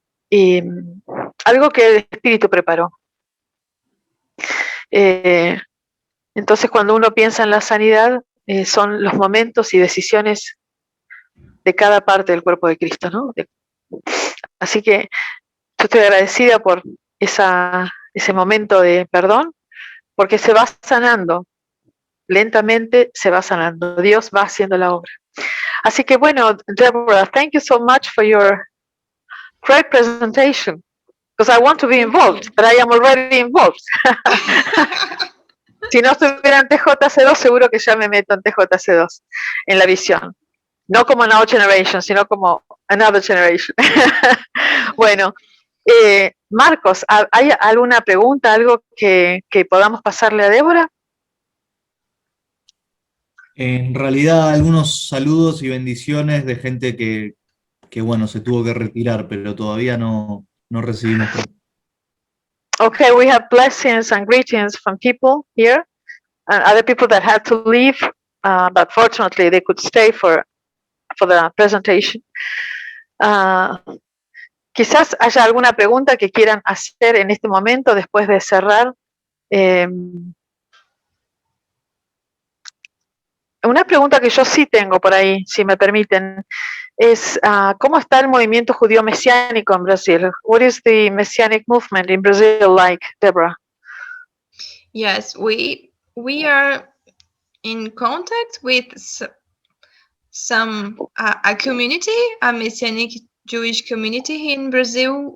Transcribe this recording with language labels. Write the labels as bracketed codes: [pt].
[es] Y algo que el Espíritu preparó. Entonces, cuando uno piensa en la sanidad, son los momentos y decisiones de cada parte del cuerpo de Cristo, ¿no? Así que yo estoy agradecida por ese momento de perdón, porque se va sanando, lentamente se va sanando, Dios va haciendo la obra. Así que bueno, [en] Deborah, thank you so much for your great presentation, because I want to be involved, but I am already involved. [es] Si no estuviera en TJC2, seguro que ya me meto en TJC2, en la visión. No como Now Generation, sino como Another Generation. Bueno, Marcos, ¿hay alguna pregunta, algo que podamos pasarle a Débora? En realidad, algunos saludos y bendiciones de gente que bueno, se tuvo que retirar, pero todavía no recibimos. [en] Okay, we have blessings and greetings from people here, and other people that had to leave, but fortunately they could stay for the presentation. [es] Quizás haya alguna pregunta que quieran hacer en este momento después de cerrar. Una pregunta que yo sí tengo por ahí, si me permiten, es ¿cómo está el movimiento judío mesiánico en Brasil? [en] What is the messianic movement in Brazil like, Deborah? Yes, we are in contact with some a community, a messianic Jewish community in Brazil.